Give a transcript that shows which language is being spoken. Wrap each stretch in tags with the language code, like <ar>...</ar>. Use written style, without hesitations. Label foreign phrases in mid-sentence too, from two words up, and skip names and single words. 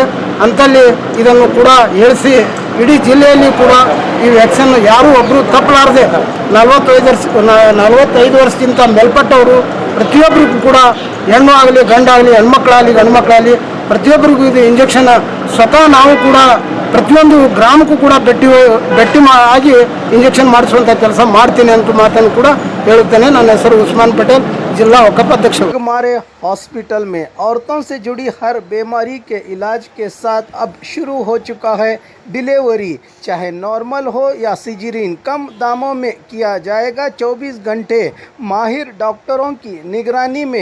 <kn>ಅಂತಲ್ಲಿ ಇದನ್ನು ಕೂಡ ಹೇಳಿಸಿ ಇಡೀ ಜಿಲ್ಲೆಯಲ್ಲಿ ಕೂಡ ಈ ವ್ಯಾಕ್ಸಿನ್ ಯಾರೂ ಒಬ್ಬರು ತಪ್ಪಲಾರದೆ 45 ವರ್ಷಕ್ಕಿಂತ ಮೇಲ್ಪಟ್ಟವರು ಪ್ರತಿಯೊಬ್ಬರಿಗೂ ಕೂಡ, ಹೆಣ್ಣು ಆಗಲಿ ಗಂಡಾಗಲಿ, ಹೆಣ್ಮಕ್ಳಾಗಲಿ ಗಂಡುಮಕ್ಕಳಾಗಲಿ ಪ್ರತಿಯೊಬ್ಬರಿಗೂ ಇದು ಇಂಜೆಕ್ಷನ್ ಸ್ವತಃ ನಾವು ಕೂಡ ಪ್ರತಿಯೊಂದು ಗ್ರಾಮಕ್ಕೂ ಕೂಡ ಭೇಟಿ ಆಗಿ ಇಂಜೆಕ್ಷನ್ ಮಾಡಿಸುವಂಥ ಕೆಲಸ ಮಾಡ್ತೀನಿ ಅಂತ ಮಾತನ್ನು ಕೂಡ ಹೇಳುತ್ತೇನೆ. ನನ್ನ ಹೆಸರು</kn> <hi>ಉಸ್ಮಾನ್ पटेल, जिला वक्फ अध्यक्ष। हमारे हॉस्पिटल में औरतों से जुड़ी हर बीमारी के इलाज के साथ अब शुरू हो चुका है डिलीवरी, चाहे नॉर्मल हो या सिजरीन, कम दामों में किया जाएगा। 24 घंटे माहिर डॉक्टरों की निगरानी में।</hi>